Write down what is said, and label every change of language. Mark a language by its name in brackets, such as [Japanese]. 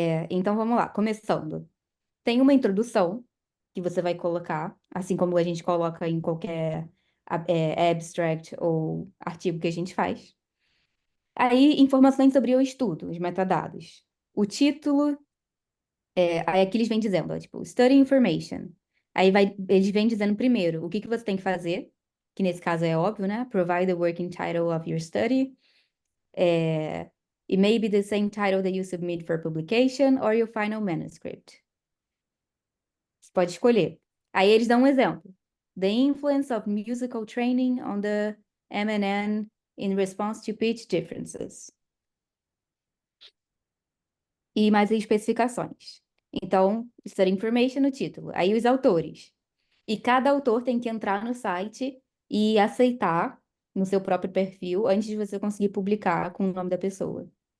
[Portuguese] Então, vamos lá, começando. Tem uma introdução que você vai colocar, assim como a gente coloca em qualquer abstract ou artigo que a gente faz. Aí, informações sobre o estudo, os metadados. O título, aí aqui eles vêm dizendo, ó, tipo, study information. Aí eles vêm dizendo primeiro o que você tem que fazer, que nesse caso é óbvio, né? [English] Provide the working title of your study. It may be the same title that you submit for publication or your final manuscript. [Portuguese] Você pode escolher. Aí eles dão um exemplo. [English] The influence of musical training on the MNN in response to pitch differences. [Portuguese] E mais especificações. Então, study information no título. Aí os autores. E cada autor tem que entrar no site e aceitar no seu próprio perfil antes de você conseguir publicar com o nome da pessoa.